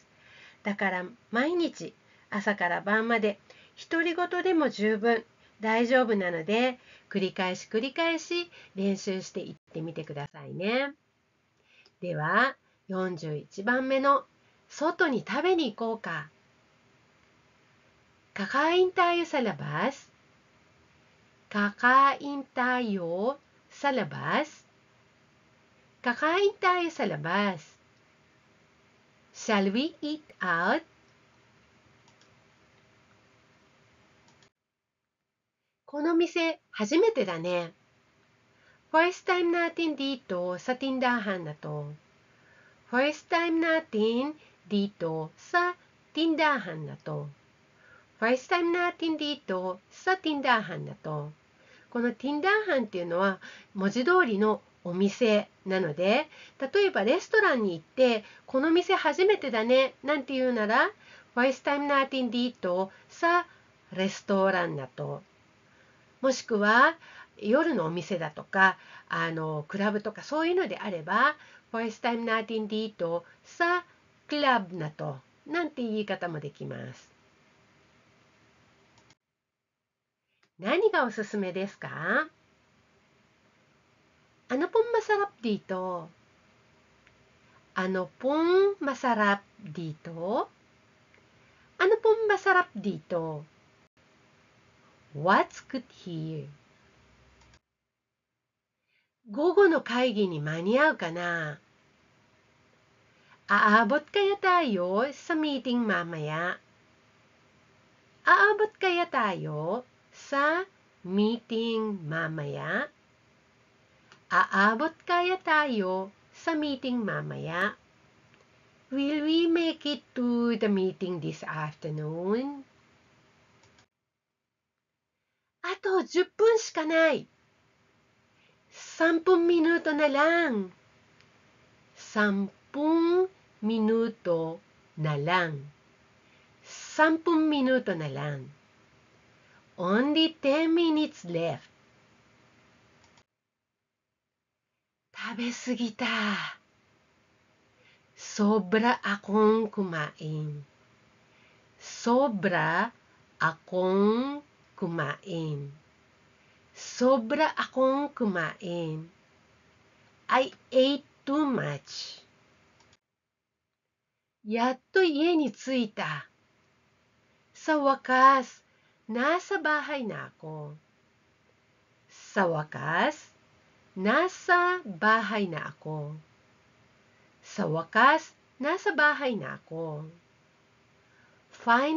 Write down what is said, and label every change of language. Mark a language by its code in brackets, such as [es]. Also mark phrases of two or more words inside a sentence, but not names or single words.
[ja] だから毎日朝から晩まで独り言でも十分大丈夫なので、繰り返し繰り返し練習していってみてくださいね。では41番目の外に食べに行こうか。 [tl] Kakain tayo sa labas? Kakain tayo sa labas? Kakain tayo sa labas. [en] Shall we eat out? [ja] この店初めてだね。 [en] First time [tl] natin dito sa tindahan na to. [en] First time [tl] natin dito sa tindahan na to. [en] First time [tl] natin dito sa tindahan na to. [ja] この tindahan っていうのは文字通りのお店なので、例えばレストランに行ってこの店初めてだねなんて言うなら [tl] First time natin dito sa restaurant na to。 [ja] もしくは夜のお店だとかクラブとかそういうのであれば [tl] First time natin dito sa club na to [ja] なんて言い方もできます。何がおすすめですか？ [tl] Ano pong masarap dito? Ano pong masarap dito? Ano pong masarap dito? [en] What's good here? [ja] 午後の会議に間に合うかな？ [tl] Aabot kaya tayo sa meeting mamaya? Aabot kaya tayo sa meeting mamaya? Aabot kaya tayo sa meeting mamaya? [en] Will we make it to the meeting this afternoon? [ja] あと10分しかない。 [tl] 10 minuto na lang. 10 minuto na lang. 10 minuto na lang. [en] Only 10 minutes left. [ja] 食べ過ぎた。 [tl] Sobra akong kumain. Sobra akong kumain. Sobra akong kumain. [en] I ate too much. [ja] やっと家に着いた。 [tl] Sa wakas, nasa bahay na ako. Sa wakas, nasa bahay na ako. Sa wakas, nasa bahay na ako.